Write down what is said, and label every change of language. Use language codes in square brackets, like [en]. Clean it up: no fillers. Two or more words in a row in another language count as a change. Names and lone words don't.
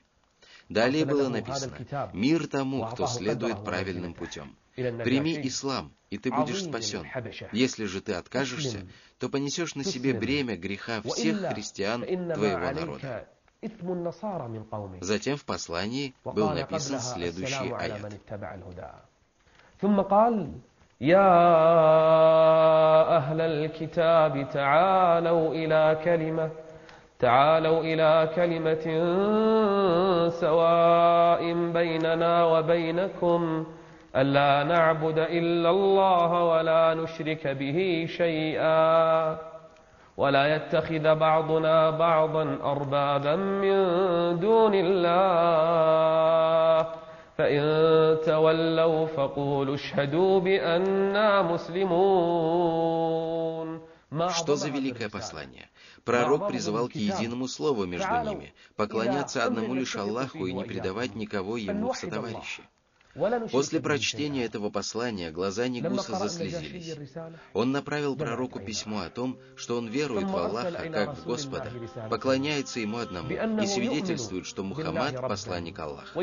[ru] Далее было написано: «Мир тому, кто следует правильным путем. Прими ислам, и ты будешь спасен. Если же ты откажешься, то понесешь на себе бремя греха всех христиан твоего народа». Затем в послании был написан следующий аят. [ar] يا أهل الكتاب تعالوا إلى كلمة سواء بيننا وبينكم ألا نعبد إلا الله ولا نشرك به شيئا ولا يتخذ بعضنا بعضا أربابا من دون الله فإن تولوا فقولوا اشهدوا بأننا مسلمون. [ru] Что за великое послание? Пророк призывал к единому слову между ними, поклоняться одному лишь Аллаху и не предавать никого ему в сотоварищи. После прочтения этого послания глаза Нигуса заслезились. Он направил пророку письмо о том, что он верует в Аллаха как в Господа, поклоняется Ему одному и свидетельствует, что Мухаммад – посланник Аллаха.